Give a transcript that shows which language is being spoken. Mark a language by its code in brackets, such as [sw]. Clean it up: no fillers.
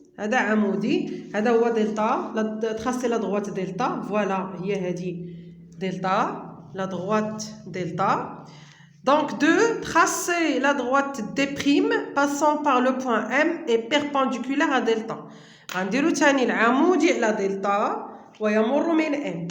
[ar] هذا عمودي هذا هو دلتا. تراسي لا droite دلتا. فوالا هي هذه دلتا لا droite دلتا. [fr] Donc de tracer la droite D' passant par le point M est perpendiculaire à delta. [ar] غنديرو تاني العمودي على دلتا ويمر من ام.